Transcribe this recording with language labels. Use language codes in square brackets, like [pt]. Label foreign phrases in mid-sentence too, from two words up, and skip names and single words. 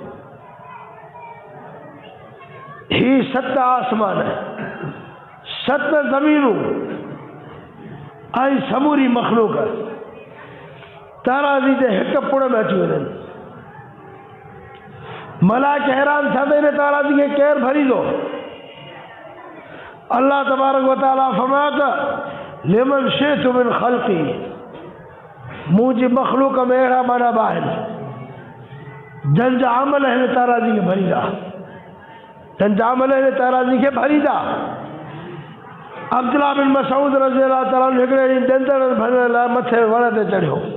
[sd] ही 7 आसमान, 7 ज़मीनूं ऐं समूरी मख़लूक ताराजी जे हिक पुड़ में अची वञनि। मलाइक हैरान थिया त हिन ताराजी खे केरु भरींदो। अल्लाह तबारक व तआला फरमायो त [ar] لمن شئت من خلقي, [sd] मुंहिंजी मख़लूक में अहिड़ा माना आहिनि जंहिंजा अमल हिन ताराजी खे भरींदा, जंहिंजा अमल हिन ताराजी खे भरींदा। अब्दुल्लाह बिन मसऊद [ar] رضي الله تعالى عنه [sd] हिकिड़े ॾींहुं ॾंदड़ भरण लाइ मथे वण ते चढ़ियो।